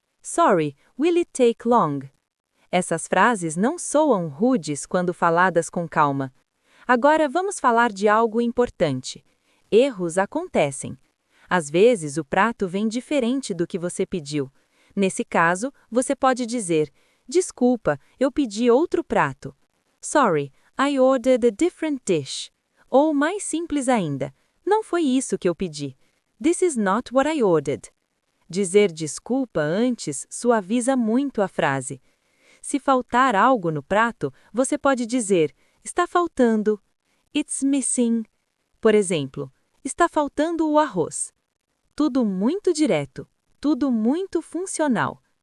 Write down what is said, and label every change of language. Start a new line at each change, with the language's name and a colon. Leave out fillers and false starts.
English: Sorry, will it take long?
Portuguese: Essas frases não soam rudes quando faladas com calma. Agora vamos falar de algo importante. Erros acontecem. Às vezes o prato vem diferente do que você pediu. Nesse caso, você pode dizer: desculpa, eu pedi outro prato.
English: Sorry, I ordered a different dish.
Portuguese: Ou mais simples ainda: não foi isso que eu pedi.
English: This is not what I ordered.
Portuguese: Dizer desculpa antes suaviza muito a frase. Se faltar algo no prato, você pode dizer: está faltando.
English: It's missing.
Portuguese: Por exemplo, está faltando o arroz. Tudo muito direto, tudo muito funcional.